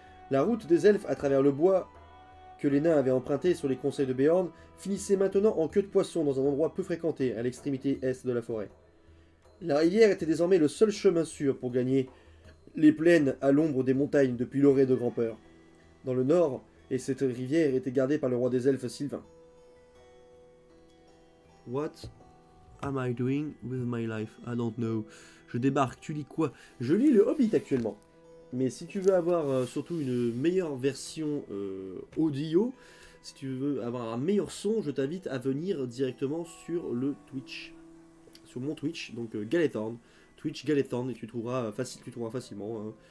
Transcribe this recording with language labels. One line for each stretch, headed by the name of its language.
French: La route des elfes à travers le bois que les nains avaient emprunté sur les conseils de Béorn finissait maintenant en queue de poisson dans un endroit peu fréquenté, à l'extrémité est de la forêt. La rivière était désormais le seul chemin sûr pour gagner les plaines à l'ombre des montagnes depuis l'orée de Grand-Peur, dans le nord, et cette rivière était gardée par le roi des elfes Sylvain.
English: What am I doing with my life? I don't know.
French: Je débarque, tu lis quoi? Je lis le Hobbit actuellement. Mais si tu veux avoir surtout une meilleure version audio, si tu veux avoir un meilleur son, je t'invite à venir directement sur le Twitch. Sur mon Twitch, donc Galetorn. Twitch Galetorn, et tu trouveras facilement. Hein.